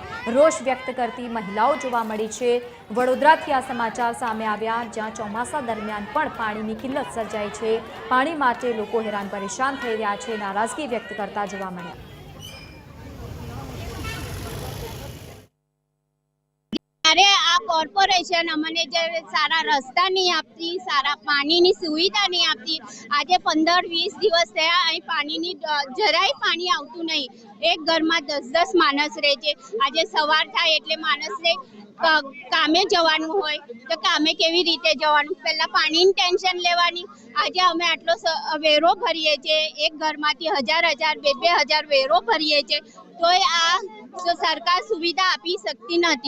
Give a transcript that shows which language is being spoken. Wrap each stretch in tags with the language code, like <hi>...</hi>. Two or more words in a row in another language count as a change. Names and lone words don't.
<gu>રોષ વ્યક્ત કરતી મહિલાઓ જોવા મળી છે। વડોદરાથી આ સમાચાર સામે આવ્યા, જ્યાં ચોમાસા દરમિયાન પણ પાણીની કિલ્લત સર્જાઈ છે। પાણી માટે લોકો હેરાન પરેશાન થઈ રહ્યા છે, નારાજગી વ્યક્ત કરતા જોવા મળ્યા। અરે આ કોર્પોરેશન અમને જે સારા રસ્તા નહીં આપતી, સારા પાણી ની સુવિધા નહીં આપતી। आज 15-20 દિવસ થયા અહીં પાણીની જરાય પાણી આવતું નહીં। એક ઘરમાં 10-10 માણસ રહે છે। આજે સવાર થાય એટલે માણસને કામે જવાનું હોય તો કામે કેવી રીતે જવાનું, પહેલા પાણીની ટેન્શન લેવાની। આજે અમે આટલો વેરો ભરીએ છીએ, એક ઘરમાંથી 1000-1000 2-2000 વેરો ભરીએ છીએ, તોય આ સરકાર સુવિધા આપી શકતી નથી।</gu>